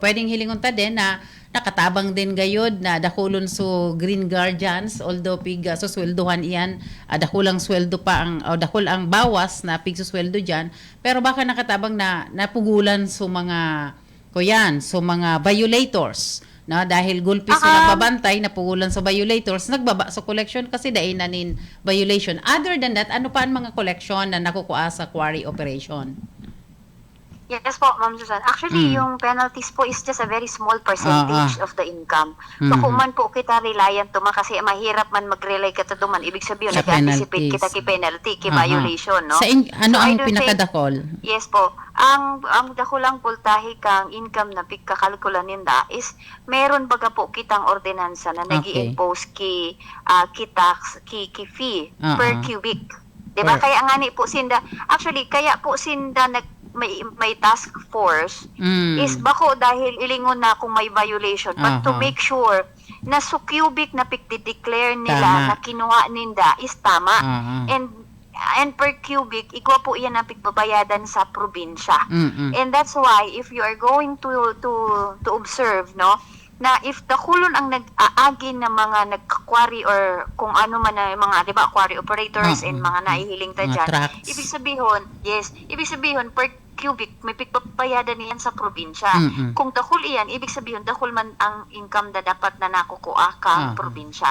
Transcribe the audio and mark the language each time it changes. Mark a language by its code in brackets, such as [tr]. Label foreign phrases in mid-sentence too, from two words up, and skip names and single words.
[bik] Pwedeng hilingon ta din na nakatabang din gayod na dakulon so [en] green guardians, [bik] although so sweldohan iyan, dakulang sweldo pa dakul ang bawas na pigsusweldo diyan, pero baka nakatabang na napugulan so mga mga violators. Dahil gulpi so nagbabantay, napugulan sa violators, nagbaba sa collection kasi dahil na nin violation. [en] Other than that, [tl] ano pa ang mga collection na nakukuha sa quarry operation? [en] Yes po, Ma'am Susan. Actually, yung penalties po is just a very small percentage of the income. [bik] So kung man po kita reliant to kasi mahirap man mag-rely ka to duman, [tl] ibig sabihin [bik] nag-anticipate kita ki penalty, ki violation, no? Ano so, ang pinakadakol? [en] Yes po. [bik] Ang dakulang pultahi kang income na pagkakalkula ninda is meron baga po kitang ordinansa na nag-i-impose ki tax, ki fee [en] per cubic. [bik] Diba? Kaya nga ni po sinda, actually, kaya po sinda may task force is bako dahil ilingon na kung may violation but [en] to make sure [bik] na so cubic na declare nila na kinuha ninda is tama [en] and per cubic [bik] igwa po iyan ang pigbabayadan sa probinsya [en] and that's why if you are going to observe [bik] na if dakulon ang nag-aagi na mga nag-quarry or kung ano man na mga, di ba, [en] quarry operators [bik] and mga naihiling ta dyan, [tl] ibig sabihin, [en] per cubic, [bik] may pigpapayadan niyan sa probinsya. Mm-mm. Kung dahol iyan, ibig sabihin dahol man ang income na dapat na nakukuha kang probinsya.